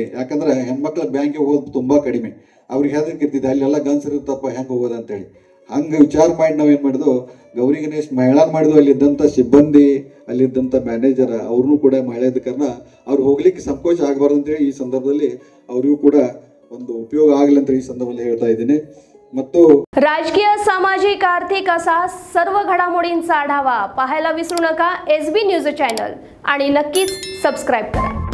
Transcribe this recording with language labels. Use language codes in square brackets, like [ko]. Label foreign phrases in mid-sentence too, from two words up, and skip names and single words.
[kn] ಯಾಕಂದ್ರೆ ಹೆಣ್ಮಕ್ಳ ಬ್ಯಾಂಕಿಗೆ ಹೋಗೋದು ತುಂಬ ಕಡಿಮೆ. ಅವ್ರಿಗೆ ಹೆದರಿಕೆ ಇರ್ತಿದ್ದೆ, ಅಲ್ಲೆಲ್ಲ ಗನ್ಸಿರುತ್ತಪ್ಪ ಹೆಂಗೆ ಹೋಗೋದು ಅಂತೇಳಿ. ಹಂಗೆ ವಿಚಾರ ಮಾಡಿ ನಾವೇನು ಮಾಡಿದ್ವು, ಗೌರಿ ಗಣೇಶ್ ಮಹಿಳಾ ಮಾಡಿದ್ವು. ಅಲ್ಲಿದ್ದಂಥ ಸಿಬ್ಬಂದಿ, ಅಲ್ಲಿದ್ದಂಥ ಮ್ಯಾನೇಜರ್ ಅವ್ರನ್ನೂ ಕೂಡ ಮಹಿಳೆ ಇದ್ದ ಕಾರಣ ಅವ್ರು ಹೋಗ್ಲಿಕ್ಕೆ ಸಂಕೋಚ ಆಗಬಾರ್ದು ಅಂತೇಳಿ ಈ संदर्भातली ಅವರಿಗೂ ಕೂಡ ಒಂದು ಉಪಯೋಗ ಆಗಲಿ ಅಂತ ಈ संदर्भातली ಹೇಳ್ತಾ ಇದ್ದೀನಿ. ಮತ್ತು [mr] राजकीय, सामाजिक, आर्थिक असा सर्व घडामोडींचा आढावा पाहायला विसरू नका SB न्यूज चॅनल आणि नक्कीच सबस्क्राइब करा.